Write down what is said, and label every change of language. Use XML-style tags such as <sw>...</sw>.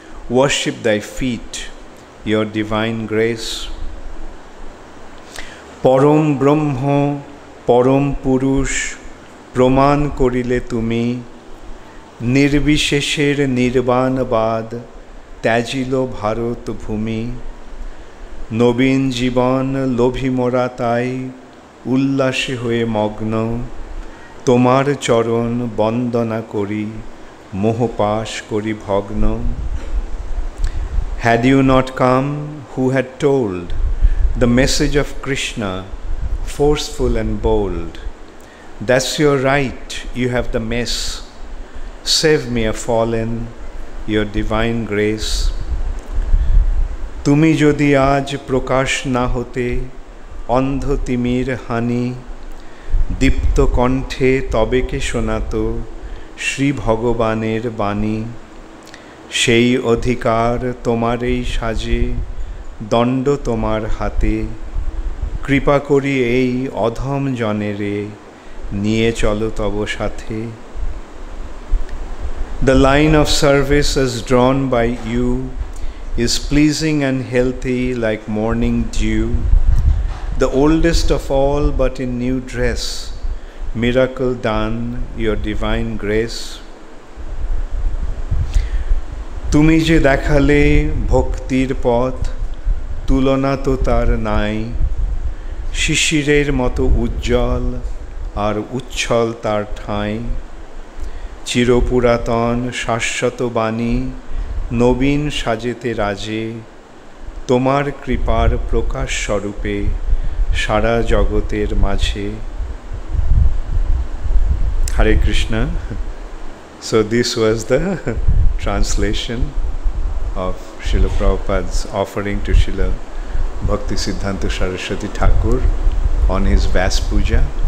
<en>Worship thy feet, your divine grace.</en> <bn>পরম ব্রহ্ম পরম পুরুষ প্রমাণ করিলে তুমি। নির্বিশেষের নির্বাণবাদ ত্যাজিল ভারত ভূমি। নবীন জীবন লোভী মোরা তাই উল্লাসে হয়ে মগ্ন। তোমার চরণ বন্দনা করি মোহপাশ করি ভগ্ন।</bn> <en>Had you not come, who had told the message of Krishna, forceful and bold? That's your right, you have the mess. Save me a fallen, your divine grace.</en> <bn>তুমি যদি আজ প্রকাশ না হতে, অন্ধ তিমির হানি। দীপ্ত কণ্ঠে তবে কে শোনাত শ্রী ভগবানের বাণী। সেই অধিকার তোমারই সাজে, দণ্ড তোমার হাতে। কৃপা করি এই অধম জনেরে, নিয়ে চলো তব সাথে।</bn> <en>The line of service as drawn by you is pleasing and healthy like morning dew. The oldest of all but in new dress, miracle done, your divine grace.</en> <bn>তুমি যে দেখালে ভক্তির পথ, তুলনা তো তার নাই। শিশিরের মতো উজ্জ্বল আর উচ্ছল তার ঠাঁই। চিরপুরাতন শাশ্বত বাণী নবীন সাজেতে রাজে তোমার কৃপার প্রকাশ স্বরূপে সারা জগতের মাঝে.</bn> <en>Hare Krishna. So this was the translation of Srila Prabhupada's offering to Srila Bhakti Siddhanta Saraswati Thakur on his Vas Puja.</en>